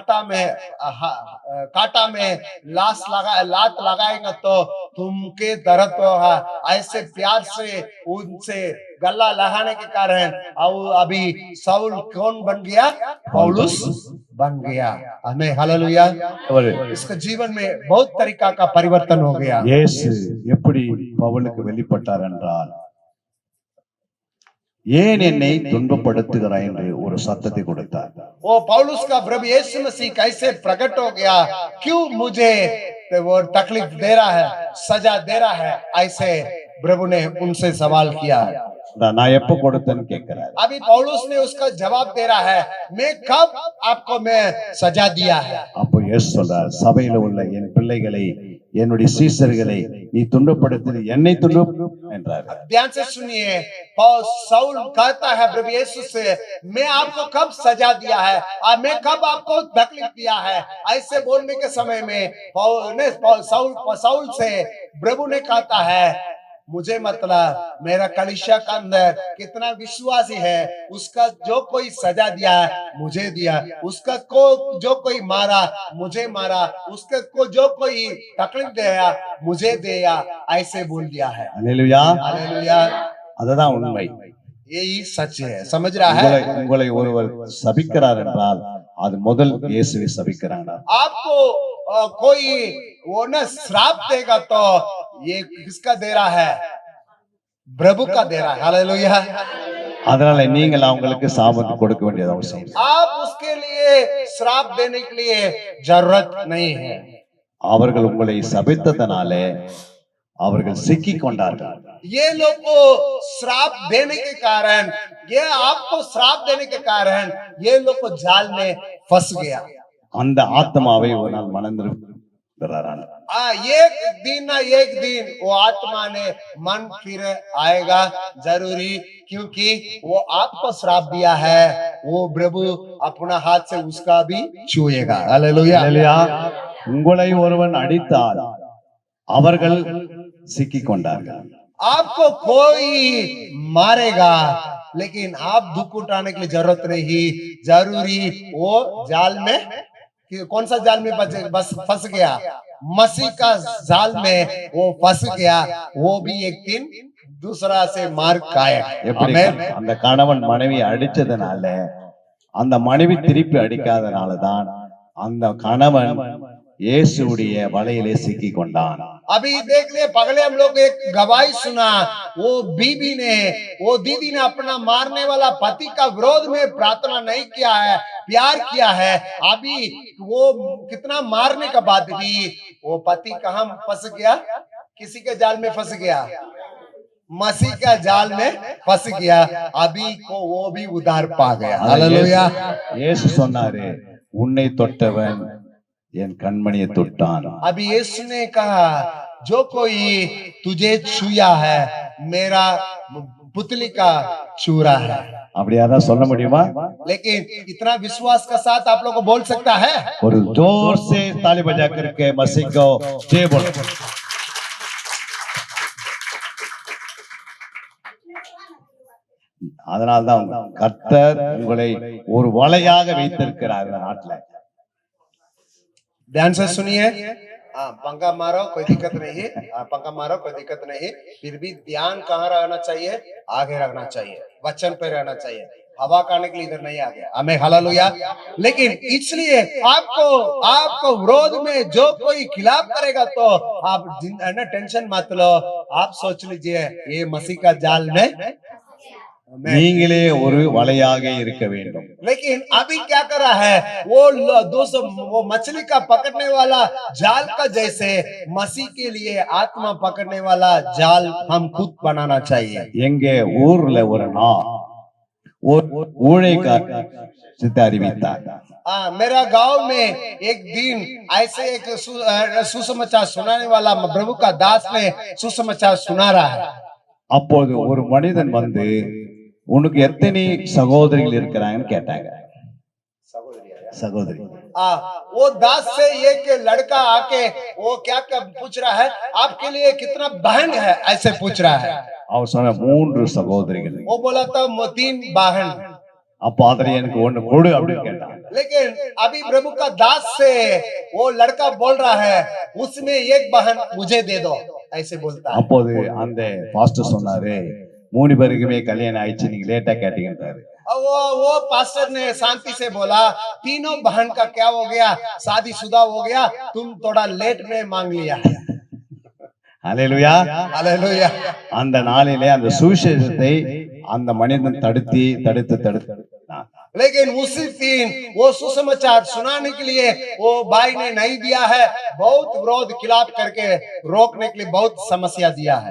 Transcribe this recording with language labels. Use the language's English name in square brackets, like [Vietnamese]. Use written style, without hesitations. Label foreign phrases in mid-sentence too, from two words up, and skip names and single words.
[Hindi] कांटा में लात लगाएगा तो तुमके दर्द होगा ऐसे प्यार से उनसे गला लगाने के कारण और अभी साउल कौन बन गया पौलुस बन गया हमें हालेलुया इसका जीवन में बहुत तरीका का परिवर्तन हो गया [Tamil] இயேசு எப்படி பவுலுக்கு வெளிப்பட்டார் என்றால் ஏன் என்னை துன்பப்படுத்துகிறாய் என்று ஒரு சத்தத்தை கொடுத்தார் [Hindi] वो पौलुस का प्रभु यीशु मसीह कैसे प्रकट हो गया क्यों मुझे वो तकलीफ दे रहा है सजा दे रहा है ऐसे प्रभु ने उनसे सवाल किया [Tamil] நான் எப்ப கொடுத்தேன்னு கேட்கிறார் [Hindi] अभी पौलुस ने उसका जवाब दे रहा है मैं कब आपको मैं सजा दिया है [Tamil] அப்போ இயேசு சொல்றார் சபையில உள்ள என் பிள்ளைகளை என்னுடைய சீசர்களை நீ துன்பப்படுத்தி என்னை துன்ப என்றார் [Hindi] ध्यान से सुनिए साउल कहता है प्रभु यीशु से मैं आपको कब सजा दिया है और मैं कब आपको तकलीफ दिया है ऐसे बोलने के समय में साउल से प्रभु ने कहता है मुझे मतलब मेरा कलीसिया का अंदर कितना विश्वासी है उसका जो कोई सजा दिया है मुझे दिया उसका को जो कोई मारा मुझे मारा उसके को जो कोई तकलीफ दिया मुझे दिया ऐसे बोल दिया है [Tamil] அல்லேலூயா [Hindi] हालेलुया [Tamil] அதுதான் உண்மை [Hindi] यही सच है समझ रहा है [Tamil] உங்களை ஒருவர் சபிக்கிறார் என்றால் அது முதல் இயேசுவை சபிக்கிறாங்க [Hindi] आपको कोई वो ना श्राप देगा तो ये किसका दे रहा है प्रभु का दे रहा है हालेलुया [Tamil] அதனால நீங்கள் அவங்களுக்கு சாபத்தை கொடுக்க வேண்டியது அவசியம் [Hindi] आप उसके लिए श्राप देने के लिए जरूरत नहीं है [Tamil] அவர்கள் உங்களை சபித்ததனாலே அவர்கள் சிக்கிக் கொண்டார்கள் [Hindi] ये लोग को श्राप देने के कारण ये आपको श्राप देने के कारण ये लोग को जाल में फंस गया [Tamil] அந்த ஆத்மாவை ஒரு நாள் [Hindi] एक दिन ना एक दिन वो आत्मा ने मन फिर आएगा जरूरी, क्योंकि वो आपको श्राप दिया है, वो प्रभु अपना हाथ से उसका भी छुएगा। हालेलुया। [Tamil] அல்லேலூயா. உங்களை ஒருவன் அடித்தால் அவர்கள் சிக்கிக் கொண்டார்கள். [Hindi] आपको कोई मारेगा, लेकिन आप दुख उठाने के लिए जरूरत नहीं, जरूरी वो जाल में, कौन सा जाल में बस फंस गया, मसीह का जाल में वो फंस गया, वो भी एक दिन दूसरा से मार खाएगा। [Tamil] எப்படி அந்த கணவன் மனைவி அடிச்சதுனால அந்த மனைவி திருப்பி அடிக்காதனாலதான் அந்த கணவன் இயேசுவுடைய வலையிலே சிக்கி கொண்டான். [Hindi] अभी देख ले, पगले हम लोग एक गवाही सुना, वो बीबी ने, वो दीदी ने अपना मारने वाला पति का विरोध में प्रार्थना नहीं किया है, प्यार किया है। अभी वो कितना मारने के बाद भी वो पति कहाँ फंस गया, किसी के जाल में फंस गया, मसीह का जाल में फंस गया। अभी को वो भी उधार पा गया। हालेलुया। [Tamil] இயேசு சொன்னாரு, உன்னை தொட்டவன் என் கண்மணியை தொட்டான். [Hindi] अभी यीशु ने कहा, जो कोई तुझे छुआ है मेरा पुतली का छुरा है। [Tamil] அப்படி யாராவது சொல்ல முடியுமா? [Hindi] लेकिन इतना विश्वास का साथ आप लोग को बोल सकता है? ஒரு जोर से ताली बजा करके मसीह को जय बोलो. [Tamil] அதனால்தான் கர்த்தர் உங்களை ஒரு வலையாக வைத்திருக்கிறார் இந்த நாட்டுல. [Hindi] ध्यान से सुनिए। हाँ, पंखा मारो कोई दिक्कत नहीं, पंखा मारो कोई दिक्कत नहीं, फिर भी ध्यान कहाँ रहना चाहिए? आगे रखना चाहिए, वचन पे रहना चाहिए। हवा खाने के लिए इधर नहीं आ गया, हमें हालेलुया। लेकिन इसलिए आपको विरोध में जो कोई खिलाफ करेगा तो आप टेंशन मत लो, आप सोच लीजिए ये मसीह का जाल में [Tamil] நீங்களே ஒரு வலையாக இருக்க வேண்டும். [Hindi] लेकिन अभी क्या कर रहा है, वो मछली का पकड़ने वाला जाल का जैसे मसीह के लिए आत्मा पकड़ने वाला जाल हम खुद बनाना चाहिए। [Tamil] எங்க ஊர்ல ஒரு நாள் ஊழியக்கார அறிவித்தார். [Hindi] मेरा गांव में एक दिन ऐसे एक सुसमाचार सुनाने वाला प्रभु का दास ने सुसमाचार सुना रहा है। [Tamil] அப்போது ஒரு மனிதன் வந்து உனக்கு எத்தனை சகோதரிகள் இருக்கிறாங்கன்னு கேட்டாங்க. சகோதரி. [Hindi] वो दास से एक लड़का आके वो क्या पूछ रहा है, आपके लिए कितना बहन है, ऐसे पूछ रहा है। [Tamil] அவர் சொன்ன 3 சகோதரிகள். [Hindi] वो बोला था 3 बहन। [Tamil] அப்ப அதுல எனக்கு ஒண்ணு கொடு அப்படின்னு கேட்டாங்க. [Hindi] लेकिन अभी प्रभु का दास से वो लड़का बोल रहा है, उसमें एक बहन मुझे दे दो, ऐसे बोलता है। [Tamil] அப்போது அந்த பாஸ்டர் சொன்னாரு, 3 பேருக்குமே கல்யாணம் ஆயிடுச்சு, நீங்க லேட்டா கேட்டீங்கன்றாரு. [Hindi] वो पास्टर ने शांति से बोला, तीनों बहन का क्या हो गया, शादीशुदा हो गया, तुम थोड़ा लेट में मांग लिया है। [Tamil] அல்லேலூயா. [Hindi] हालेलुया। [Tamil] அந்த நாளிலே அந்த சுவிசேஷத்தை அந்த மனிதன் தடுத்து [Hindi] लेकिन उसी दिन वो सुसमाचार सुनाने के लिए वो भाई ने नहीं दिया है, बहुत विरोध खिलाफ करके रोकने के लिए बहुत समस्या दिया है।